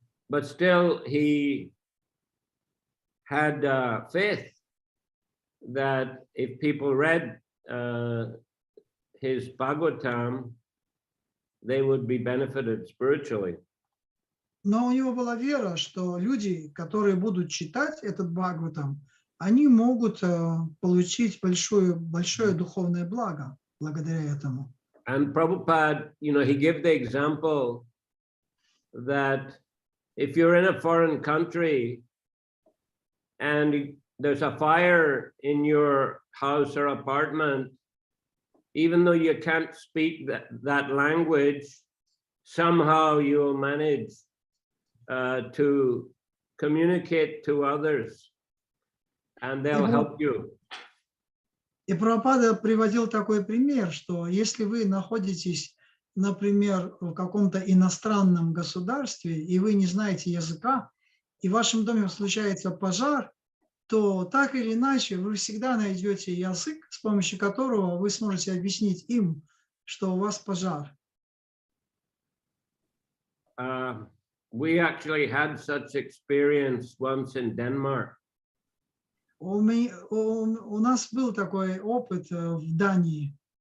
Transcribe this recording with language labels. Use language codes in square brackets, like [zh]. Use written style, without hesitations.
[en] But still he had faith that if people read his Bhagavatam, they would be benefited spiritually. [ru] Но у него была вера, что люди, которые будут читать этот Бхагаватам, они могут получить большое духовное благо благодаря этому. [en] And Prabhupada, he gave the example that if you're in a foreign country and there's a fire in your house or apartment, even though you can't speak that language, somehow you'll manage to communicate to others and they'll help you. [ru] И Прабхупада приводил такой пример, что если вы находитесь, например, в каком-то иностранном государстве, и вы не знаете языка, и в вашем доме случается пожар, то так или иначе вы всегда найдете язык, с помощью которого вы сможете объяснить им, что у вас пожар. [en] We actually had such experience once in Denmark. [ru] У нас был такой опыт в Дании.